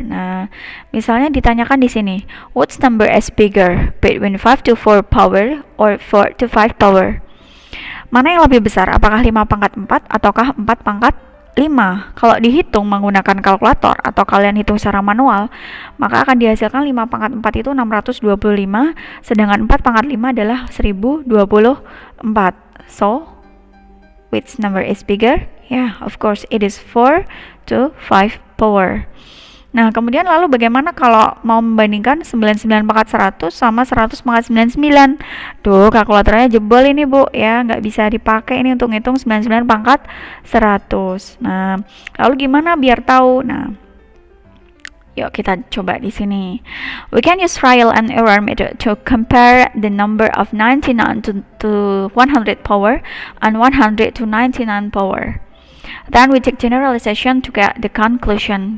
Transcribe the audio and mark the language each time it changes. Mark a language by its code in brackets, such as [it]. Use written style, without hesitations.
[id] Nah, misalnya ditanyakan di sini, [en] which number is bigger between 5 to 4 power or 4 to 5 power? [id] Mana yang lebih besar? Apakah 5 pangkat 4 ataukah 4 pangkat 5? Kalau dihitung menggunakan kalkulator atau kalian hitung secara manual, maka akan dihasilkan 5 pangkat 4 itu 625, sedangkan 4 pangkat 5 adalah 1024. [en] So, which number is bigger? Yeah, of course it is 4 to 5 power. [id] Nah, kemudian lalu bagaimana kalau mau membandingkan 99 pangkat 100 sama 100 pangkat 99? Tuh, kalkulatornya jebol ini, Bu, ya. Nggak bisa dipakai ini untuk ngitung 99 pangkat 100. Nah, lalu gimana biar tahu? Nah, yuk kita coba di sini. [en] We can use trial and error method to compare the number of 99 to 100 power and 100 to 99 power. Then we take generalization to get the conclusion.